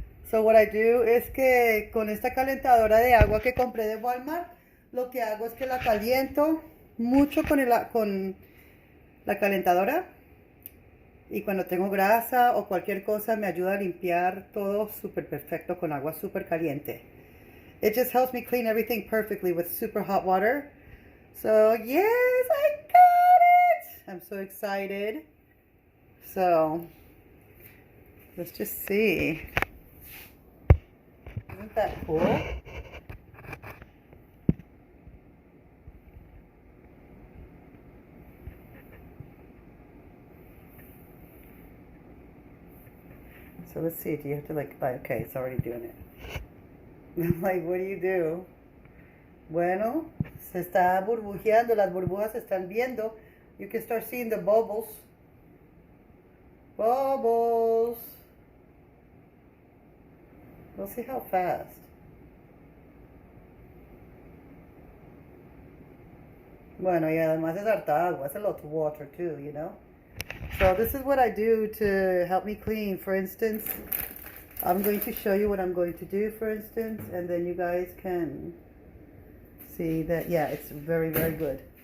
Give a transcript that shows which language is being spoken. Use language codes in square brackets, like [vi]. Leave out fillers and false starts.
[en] So what I do [es] es que con esta calentadora de agua que compré de Walmart, lo que hago es que la caliento mucho con la calentadora. Y cuando tengo grasa o cualquier cosa me ayuda a limpiar todo súper perfecto con agua súper caliente. [en] It just helps me clean everything perfectly with super hot water. So yes, I got it! I'm so excited. So let's just see. Isn't that cool? So let's see, do you have to like, okay, it's already doing it. I'm like, what do you do? [es] Bueno, se está burbujeando, las burbujas se están viendo. [en] You can start seeing the bubbles. Bubbles. We'll see how fast. [es] Bueno, y además es harta agua. [en] It's a lot of water too, you know? So this is what I do to help me clean. For instance, I'm going to show you what I'm going to do, for instance, and then you guys can see that, yeah, it's very, very good.